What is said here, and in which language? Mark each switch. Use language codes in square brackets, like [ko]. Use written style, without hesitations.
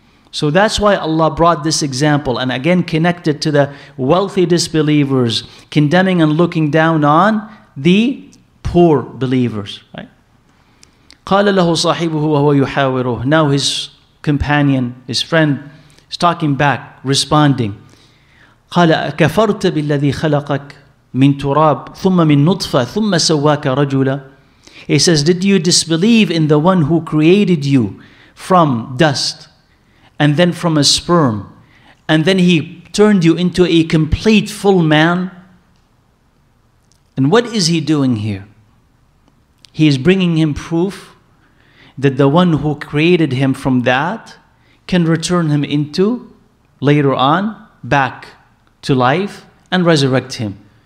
[en] So that's why Allah brought this example, and again connected to the wealthy disbelievers, condemning and looking down on the poor believers. Right? [ar] قال له صاحبه وهو يحاوره. [en] Now his companion, his friend, is talking back, responding. [ar] قال أكفرت بالذي خلقك من تراب ثم من نطفة ثم سواك رجلا. [en] He says, did you disbelieve in the one who created you from dust and then from a sperm, and then he turned you into a complete full man? And what is he doing here? He is bringing him proof that the one who created him from that can return him into, later on, back to life and resurrect him.